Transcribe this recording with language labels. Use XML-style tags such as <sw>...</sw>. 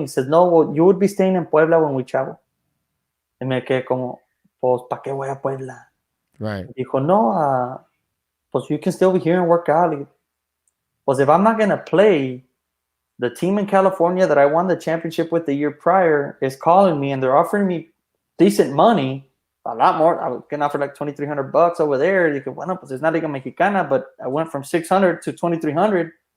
<en>He says, no, well, you would be staying in Puebla when we travel.</en> <es>Y me quedé como, pues, ¿para qué voy a Puebla?</es> <en>Right.</en> <es>Dijo, no, pues</es> <en>you can still be here and work out.</en> <es>Pues</es> <en>if I'm not going to play, the team in California that I won the championship with the year prior is calling me, and they're offering me decent money, a lot more. I was getting offered like $2,300 over there. You could,</en> <es>bueno, pues</es> <en>it's not Liga Mexicana, but I went from 600 to 2,300.</en>